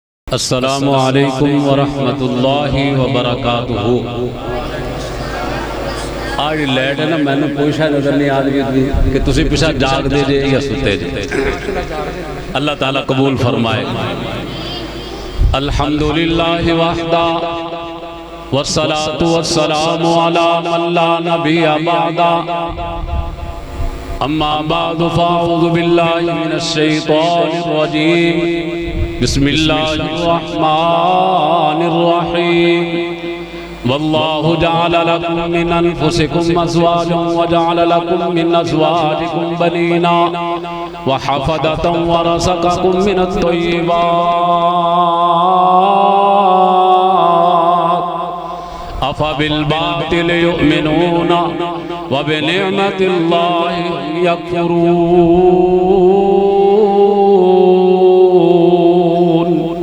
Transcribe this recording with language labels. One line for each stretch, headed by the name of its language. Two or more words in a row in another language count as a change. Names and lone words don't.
Arabic: السلام علیکم ورحمۃ اللہ وبرکاتہ۔
Punjabi: آج لیٹ ہے نا، میں نے کوئی شاید نظر نہیں آدمی کہ تسی پیچھا جاگ دے جے یا ستے جے۔
Urdu: اللہ تعالیٰ قبول فرمائے۔
Arabic: الحمدللہ وحدہ والصلاة والسلام علی من لا نبی بعدہ، اما بعد فاعوذ باللہ من الشیطان الرجیم، بسم اللہ الرحمن الرحیم۔ واللہ جعل لکم من انفسکم ازواجا وجعل لکم من ازواجکم بنینا وحفدۃ ورزقکم من الطیبات، افبالباطل یؤمنون وبنعمت اللہ یکفرون۔